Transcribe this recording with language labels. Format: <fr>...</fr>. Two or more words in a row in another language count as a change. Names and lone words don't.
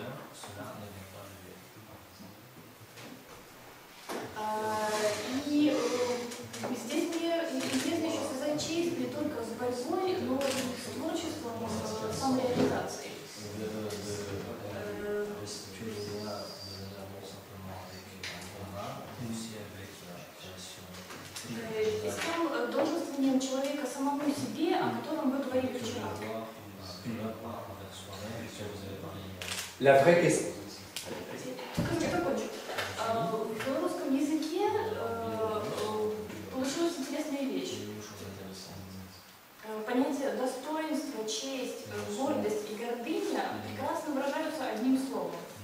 <ru>И здесь мне интересно еще связать честь не только с борьбой, но и с творчеством, с самореализацией. С тем долженствованием человека самому себе, о котором вы говорили вчера.</ru> <fr>La vraie question.</fr> <ru>Закончу. В белорусском языке получилась интересная вещь. Понятия достоинства, честь, гордость и гордыня прекрасно выражаются одним словом.</ru>